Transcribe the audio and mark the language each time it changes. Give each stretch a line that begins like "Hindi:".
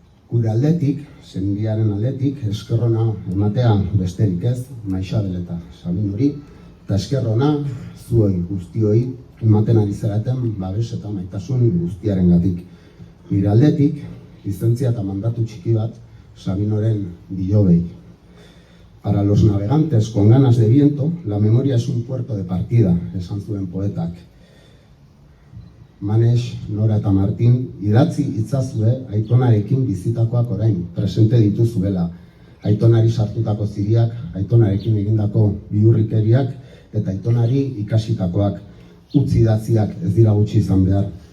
Basque: Gure aldetik, sendiaren aldetik, eskerrona ematea besterik ez, Maixabel eta Sabinori, eta eskerrona zuoi guztioi ematen ari zeraten babes eta maitasun guztiarengatik. Nire aldetik, lizentzia eta mandatu txiki bat Sabinoren bilobei.
Spanish: Para los navegantes con ganas de viento, la memoria es un puerto de partida,
Basque: esan zuen poetak. Manex, Nora eta Martin, idatzi itzazue Aitonarekin bizitakoak orain, presente dituzuela. Aitonari sartutako ziriak, Aitonarekin egindako bihurrikeriak eta Aitonari ikasitakoak, utzi idatziak ez dira gutxi izan behar.